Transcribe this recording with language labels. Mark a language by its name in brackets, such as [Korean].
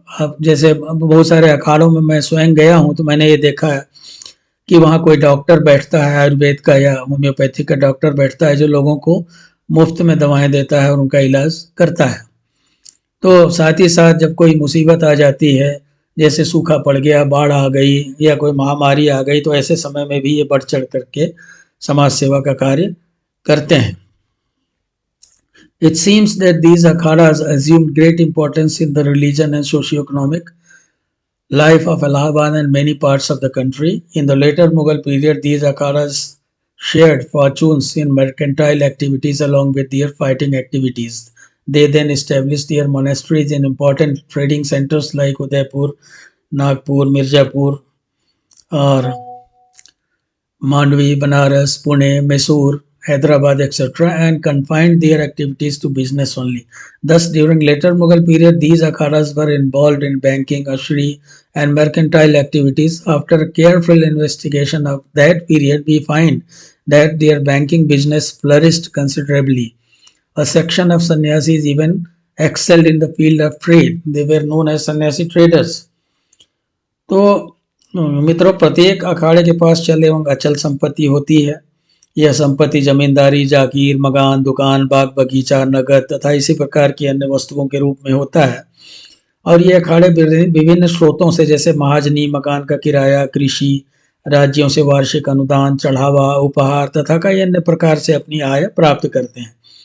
[Hindi] अब जैसे बहुत सारे अखाड़ों में मैं स्वयं गया हूँ तो मैंने ये देखा है कि वहाँ कोई डॉक्टर बैठता है, आयुर्वेद का या होम्योपैथिक का डॉक्टर बैठता है जो लोगों को मुफ्त में दवाएं देता है और उनका इलाज करता है। तो साथ ही साथ जब कोई मुसीबत आ जाती है, जैसे सूखा पड़ गया, बाढ़ आ गई या कोई महामारी आ गई, तो ऐसे समय में भी ये बढ़ चढ़ करके समाज सेवा का कार्य करते हैं। [English] It seems that these akhadas assumed great importance in the religion and socio-economic life of Allahabad and many parts of the country. In the later Mughal period, these akhadas shared fortunes in mercantile activities along with their fighting activities. They then established their monasteries in important trading centers like Udaipur, Nagpur, Mirzapur, or Mandvi, Banaras, Pune, Mysore, Hyderabad, etc., and confined their activities to business only. Thus, during later Mughal period, these akhadas were involved in banking, usury, and mercantile activities. After careful investigation of that period, we find that their banking business flourished considerably. A section of sannyasis even excelled in the field of trade. They were known as sannyasi traders. [Hindi] तो मित्रों, प्रत्येक अखाड़े के पास चल एवं अचल संपत्ति होती है। यह संपत्ति जमींदारी, जागीर, मकान, दुकान, बाग बगीचा, नगद तथा इसी प्रकार की अन्य वस्तुओं के रूप में होता है। और ये अखाड़े विभिन्न स्रोतों से, जैसे महाजनी, मकान का किराया, कृषि, राज्यों से वार्षिक अनुदान, चढ़ावा, उपहार तथा कई अन्य प्रकार से अपनी आय प्राप्त करते हैं।